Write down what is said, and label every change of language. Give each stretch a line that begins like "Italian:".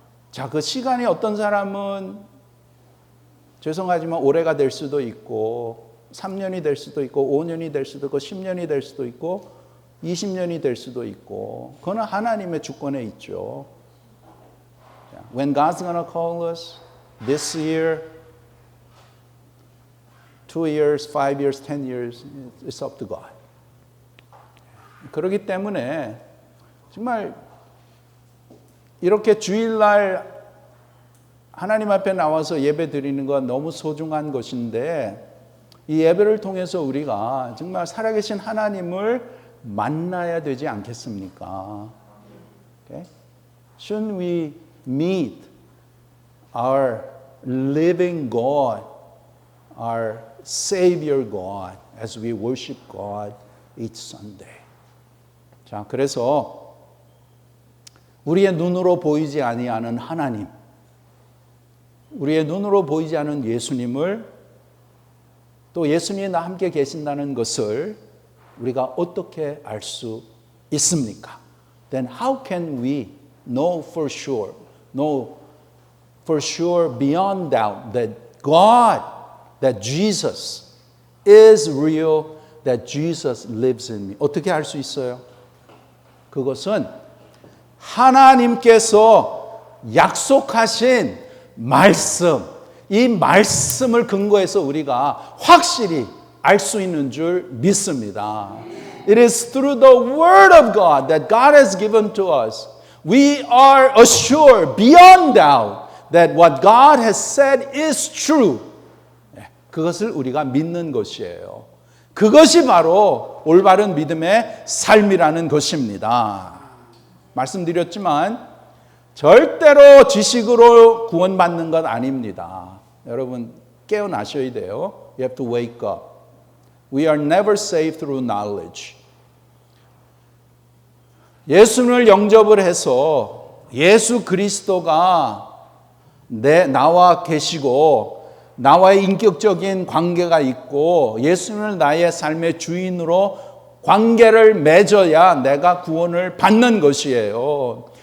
Korean: 자, 그 시간이 어떤 사람은 죄송하지만 올해가 될 수도 있고 3년이 될 수도 있고 5년이 될 수도 있고 10년이 될 수도 있고 20년이 될 수도 있고 그거는 하나님의 주권에 있죠.
English: When God's gonna call us this year, 2 years, 5 years, 10 years, it's up to God.
Korean: 그렇기 때문에 정말 이렇게 주일날 하나님 앞에 나와서 예배 드리는 건 너무 소중한 것인데 이 예배를 통해서 우리가 정말 살아계신 하나님을 만나야 되지 않겠습니까?
English: Okay? Shouldn't we meet our living God, our Savior God, as we worship God each Sunday?
Korean: 자, 그래서 우리의 눈으로 보이지 아니하는 하나님, 우리의 눈으로 보이지 않은 예수님을, 또 예수님이 나와 함께 계신다는 것을 우리가 어떻게 알 수 있습니까?
English: Then how can we know for sure beyond doubt that God, that Jesus is real, that Jesus lives in me?
Korean: 어떻게 알 수 있어요? 그것은 하나님께서 약속하신 말씀, 이 말씀을 근거해서 우리가 확실히 알 수 있는 줄 믿습니다.
English: It is through the word of God that God has given to us. We are assured beyond doubt that what God has said is true.
Korean: 그것을 우리가 믿는 것이에요. 그것이 바로 올바른 믿음의 삶이라는 것입니다. 말씀드렸지만 절대로 지식으로 구원받는 것 아닙니다. 여러분 깨어나셔야 돼요.
English: You have to wake up. We are never saved through knowledge.
Korean: 예수를 영접을 해서 예수 그리스도가 나와 계시고 나와의 인격적인 관계가 있고 예수를 나의 삶의 주인으로 관계를 맺어야 내가 구원을 받는 것이에요.